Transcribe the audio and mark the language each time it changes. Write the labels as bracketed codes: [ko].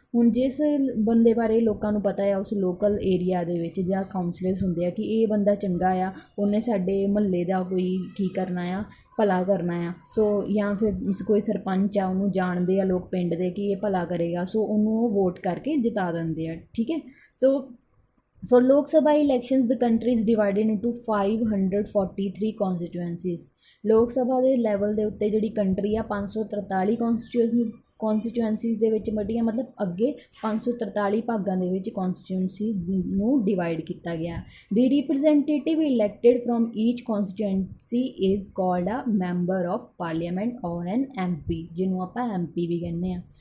[pa] ਹੁਣ ਜਿਸ ਬੰਦੇ ਬਾਰੇ ਲੋਕਾਂ ਨੂੰ ਪਤਾ ਆ ਉਸ ਲੋਕਲ ਏਰੀਆ ਦੇ ਵਿੱਚ ਜਾਂ ਕਾਉਂਸਲਰਸ ਹੁੰਦੇ ਆ ਕਿ ਇਹ ਬੰਦਾ ਚੰਗਾ ਆ, ਉਹਨੇ ਸਾਡੇ ਮੁਹੱਲੇ ਦਾ ਕੋਈ ਕੀ ਕਰਨਾ ਆ, ਭਲਾ ਕਰਨਾ ਆ। ਸੋ ਜਾਂ ਫਿਰ ਕੋਈ ਸਰਪੰਚ ਆ ਉਹਨੂੰ ਜਾਣਦੇ ਆ ਲੋਕ ਪਿੰਡ ਦੇ ਕਿ ਇਹ ਭਲਾ ਕਰੇਗਾ, ਸੋ ਉਹਨੂੰ ਉਹ ਵੋਟ ਕਰਕੇ ਜਿਤਾ ਦਿੰਦੇ ਆ, ਠੀਕ ਹੈ। ਸੋ [en] For Lok Sabha elections, the country is divided into 543 constituencies. [pa] ਲੋਕ ਸਭਾ ਦੇ ਲੈਵਲ ਦੇ ਉੱਤੇ ਜਿਹੜੀ ਕੰਟਰੀ ਆ 543 ਕੌਂਸਟੀਚੁਐਂਸੀਜ਼ ਦੇ ਵਿੱਚ ਵੰਡੀਆਂ, ਮਤਲਬ ਅੱਗੇ 543 ਭਾਗਾਂ ਦੇ ਵਿੱਚ ਕੌਂਸਟੀਚੁਐਂਸੀ ਨੂੰ ਡਿਵਾਈਡ ਕੀਤਾ ਗਿਆ। [en] the representative elected from each constituency is called a member of parliament or an MP, [pa] ਜਿਹਨੂੰ ਆਪਾਂ MP ਵੀ ਕਹਿੰਦੇ ਆ।